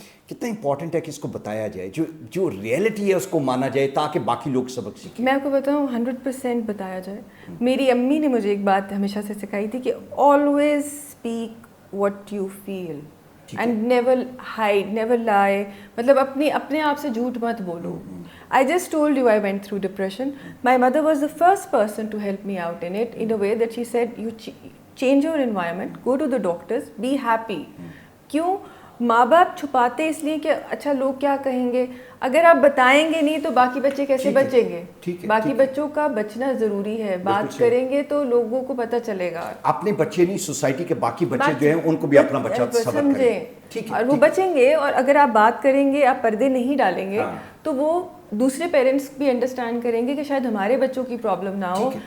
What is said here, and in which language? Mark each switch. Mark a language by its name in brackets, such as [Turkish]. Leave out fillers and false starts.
[Urdu] کتنا امپورٹنٹ ہے کہ اس کو بتایا جائے, جو ریئلٹی ہے اس کو مانا جائے تاکہ باقی لوگ سبق سیکھیں. میں آپ کو بتاؤں 100% بتایا جائے. میری امی نے مجھے ایک بات ہمیشہ سے سکھائی تھی کہ [English] Always speak what you feel and never hide, never lie. [Urdu] مطلب اپنے آپ سے جھوٹ مت بولو. [English] I just told you I went through depression. My mother was the first person to help me out in it, in a way that she said, you change your environment, go to the doctors, be happy. [Urdu] کیوں ماں باپ چھپاتے اس لیے کہ اچھا لوگ کیا کہیں گے. اگر آپ بتائیں گے نہیں تو باقی بچے کیسے بچیں گے؟ باقی بچوں کا بچنا ضروری ہے. بات کریں گے تو لوگوں کو پتہ چلے گا. اپنے بچے نہیں, سوسائٹی کے باقی بچے جو ہیں ان کو بھی اپنا بچہ سمجھیں, اور وہ بچیں گے. اور اگر آپ بات کریں گے, آپ پردے نہیں ڈالیں گے, تو وہ دوسرے پیرنٹس بھی انڈرسٹینڈ کریں گے کہ شاید ہمارے بچوں کی پرابلم نہ ہو.